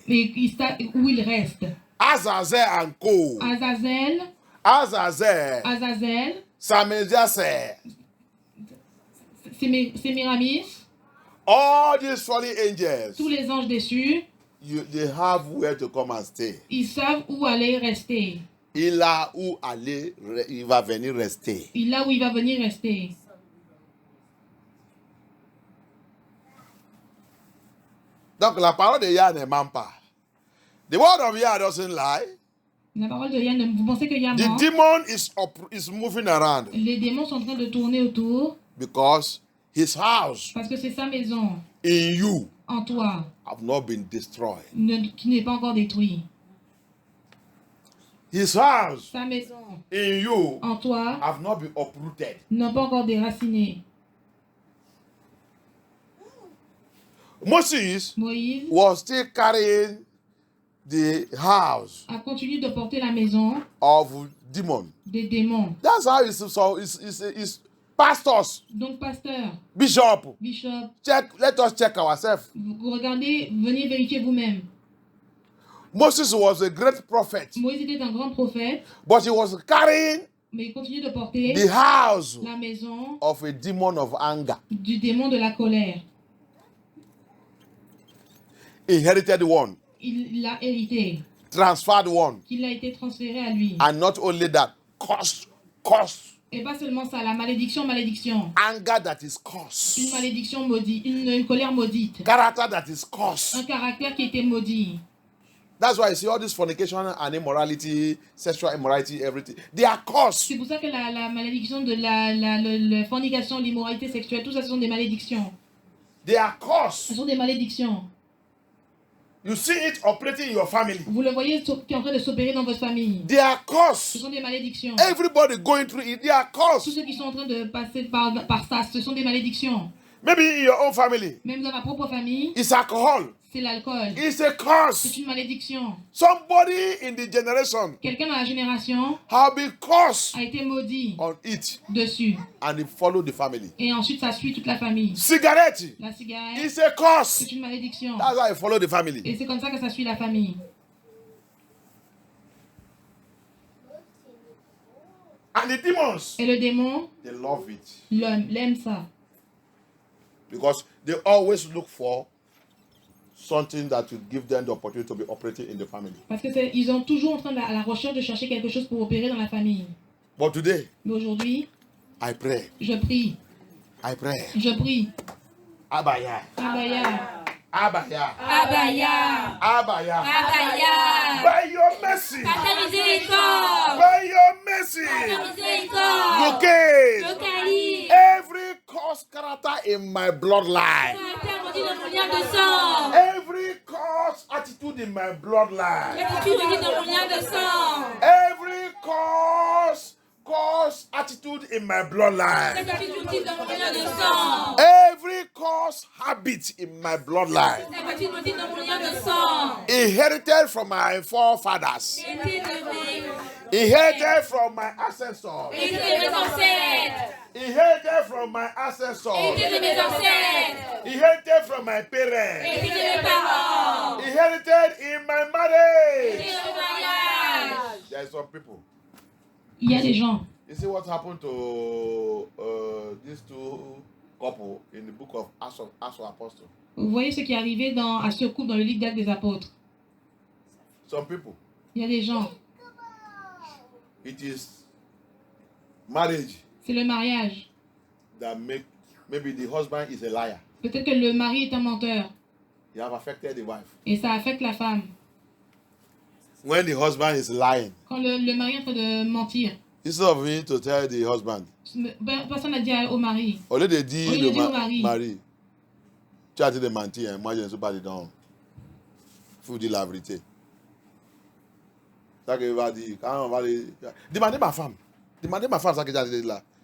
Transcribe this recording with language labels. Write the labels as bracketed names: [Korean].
[French] et où ils restent. [English] Azazel and Co. Azazel, Samediase, Sémiramis, all these fallen angels, [French] tous les anges déçus, [English] they have where to come and stay. [French] ils savent où aller rester. Il a où aller, il va venir rester. Là où il va venir rester. Donc la parole de Yah ne ment pas. [English] The word of Yah doesn't lie. [French] La parole de Yah, vous pensez que Yah [English] The [French] ment? [English] demon is moving around [French] Les démons sont en train de tourner autour [English] because his house [French] parce que c'est sa maison [English] in you [French] en toi [English] have not been destroyed. [French] qui n'est pas encore détruite. [English] His house [French] Sa maison [English] in you [French] en toi [English] have not been uprooted. [French] n'a pas encore déraciné. [English] Moses [French] Moïse [English] was still carrying the house [French] a continué de porter la maison [English] of demon. [French] des démons. [English] That's how it's pastors, [French] Donc, pasteur, [English] bishop. bishop, Let us check ourselves. [French] vous regardez, venez vérifier vous-même. [English] Moses was a great prophet, [French] Moïse était un grand prophète, [English] but he was carrying [French] mais il continue de porter [English] the house [French] la maison [English] of a demon of anger. [French] du démon de la colère. [English] Inherited one, [French] Il l'a hérité, [English] transferred one, [French] qu'il a été transféré à lui. [English] and not only that, curse, [French] Et pas seulement ça, la malédiction, [English] anger that is [French] une [English] curse, [French] malédiction maudite, une colère maudite, [English] character that is curse. [French] un caractère qui était maudit. [English] That's why you see all this fornication and immorality, sexual immorality, everything. They are cursed. [French] C'est pour ça que la malédiction de la fornication, l'immoralité sexuelle, tout ça, ce sont des malédictions. [English] They are [French] Ce [English] cursed. [French] sont des malédictions. [English] You see it operating in your family. [French] Vous le voyez qui est en train de s'opérer dans votre famille. [English] They are [French] Ce [English] cursed. [French] sont des malédictions. [English] Everybody going through it, they are [French] Tous [English] cursed. [French] ceux qui sont en train de passer par ça, ce sont des malédictions. [English] Maybe in your own family, [French] Même dans ma propre famille, [English] it's alcohol. [French] c'est l'alcool. [English] It's a [French] C'est [English] curse. [French] une malédiction. [English] Somebody in the generation [French] Quelqu'un dans la génération [English] have been cursed [French] a été maudit [English] on it, [French] dessus. [English] and it follow the family. [French] Et ensuite, ça suit toute la famille. [English] Cigarette, [French] La cigarette, [English] it's a curse. [French] c'est une malédiction. [English] That's why it follow the family. [French] Et c'est comme ça que ça suit la famille. [English] And the demons, [French] Et le démon, [English] they love it [French] l'homme, l'aime ça. [English] because they always look for something that will give them the opportunity to be operating in the family. [French] Parce que ils sont toujours en train à la recherche de chercher quelque chose pour opérer dans la famille. [English] But today, [French] Mais aujourd'hui, [English] I pray. [French] je prie. [English] I pray. [French] Je prie. Abaya. Abaya. Abaya. Abaya. Abaya. Abaya. [English] By your mercy. [French] Par ta miséricorde. [English] By your mercy. [French] Par ta miséricorde. [English] Locate [French] Localise. [English] every cursed character in my bloodline. [French] Caractère maudit dans mon lien de sang. [English] Every cursed attitude in my bloodline. [French] Attitude maudite dans mon lien de sang. [English] Every cursed attitude in my bloodline. [French] Cette attitude maudite dans mon lien de sang. [English] Every cursed habit in my bloodline. [French] Cette attitude maudite dans mon lien de sang. [English] Inherited from my forefathers. [French] Été de mes... [English] Inherited from my ancestors. [French] Été de mes ancêtres. [English] Inherited from my ancestors. [French] Été de mes ancêtres. [English] Inherited from my parents. [French] Été de mes parents. [English] Inherited in my [French] Été [English] marriage. [French] de mon mariage. [English] There are some people. [French] Il y a des gens, [English] You see what happened to these two couples in the book of Acts of Apostles? [French] Vous voyez ce qui est arrivé à ce couple dans le livre d'Actes des Apôtres. [English] Some people. [French] Il y a des gens. [English] It is marriage. [French] C'est le mariage. [English] That maybe the husband is a liar. [French] Peut-être que le mari est un menteur. [English] He have affected the wife. [French] Et ça affecte la femme. [English] When the husband is lying. [French] Quand le mari est en train de mentir. [English] Instead of me to tell the husband. [French] Personne n'a dit au mari. Au lieu de dire au mari. Tu as dit de mentir, hein? Moi je ne suis pas dedans. Il faut dire la vérité. Ça qu'il va dire. Quand on va dire. Demandez ma femme. Demandez ma femme ça que j'ai dit là.